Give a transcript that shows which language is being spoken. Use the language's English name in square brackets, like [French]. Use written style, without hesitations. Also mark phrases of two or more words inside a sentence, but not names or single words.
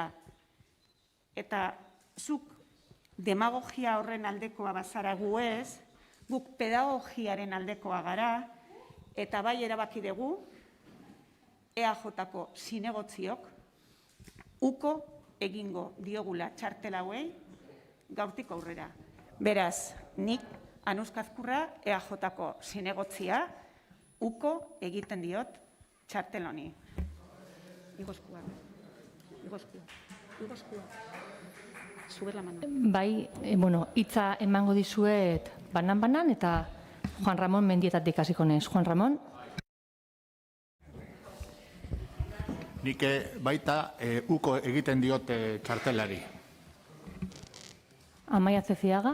[Basque] Eta zuk demagogia horren aldekoa bazara gu ez, guk pedagogiaren aldekoa gara, eta bai erabaki dugu, EAJ-ko zinegotziok, uko egingo diogula txartel hauei gaurtik aurrera. Beraz, nik Anuzkazkurra EAJ-ko zinegotzia uko egiten diot txartel honi. Igozkua. [Spanish] Sube la mano. [Basque] Bai, hitza emango dizuet banan-banan eta Juan Ramon Mendietatik hasiko naiz. Juan Ramon. Nik baita uko egiten diote txartelari. Amaia Zeziaga.